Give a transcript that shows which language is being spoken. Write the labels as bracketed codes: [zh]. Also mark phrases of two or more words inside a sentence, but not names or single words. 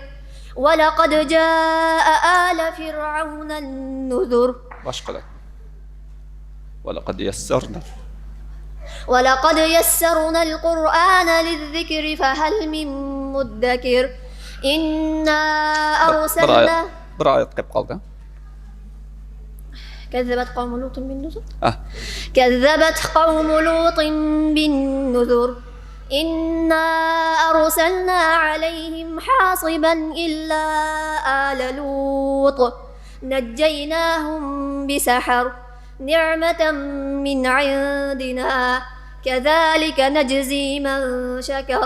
[ar] ولقد جاء آل فرعون النذر. Başqalar. ولقد يسرنا. ولقد يسرنا القرآن للذكر فهل من مدكر. إنا أرسلنا [uz] Bir ayet qilib qoldi. [ar] كذبت قوم لوط بالنذر. كذبت قوم لوط بالنذر. إنا أرسلنا عليهم حاصبا إلا آل لوط نجيناهم بسحر نعمة من عندنا كذلك نجزي من شكر.